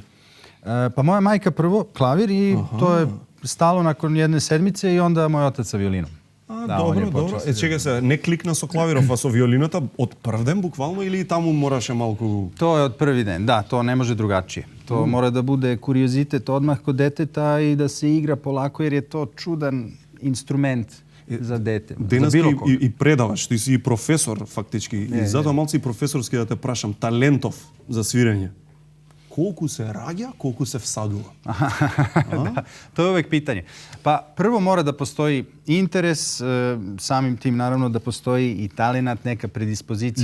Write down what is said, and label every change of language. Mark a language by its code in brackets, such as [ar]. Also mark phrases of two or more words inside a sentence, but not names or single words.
[mk] Па моја мајка прво клавир и тоа е [sr] стало након едне седмице и онда мој отец со виолином. Добро. [mk] Чекај се, не кликна со клавиров, а со виолината од прв ден буквално или таму мораше малку... Тоа е од први ден, да, тоа не може другачие. [sr] Тоа мора да буде куриозитет одмах код детета и да се игра полако, jer je to чудан инструмент за дете. [mk] Денес и предаваш, ти си и професор фактички. И затоа малци и професорски да те прашам, талентов за свирење. Колку се раѓа, колку се всадува? [sr] Да, тоа е увек питање. Па прво мора да постои интерес, самим тим наравно да постои и таленат, нека предиспозиција.